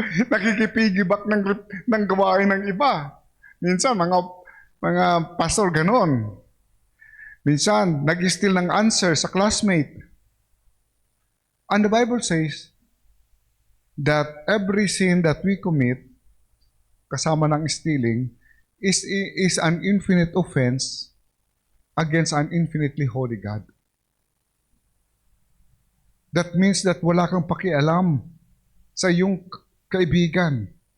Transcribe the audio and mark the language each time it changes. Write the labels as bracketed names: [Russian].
[Filipino] Nakikipigibak ng gawain ng iba. Minsan, mga pastor ganon. Minsan, nag-steal ng answer sa classmate. [English] And the Bible says that every sin that we commit, [Filipino] kasama ng [English] stealing, is an infinite offense against an infinitely holy God. That means that [Filipino] wala kang pakialam sa iyong kaibigan.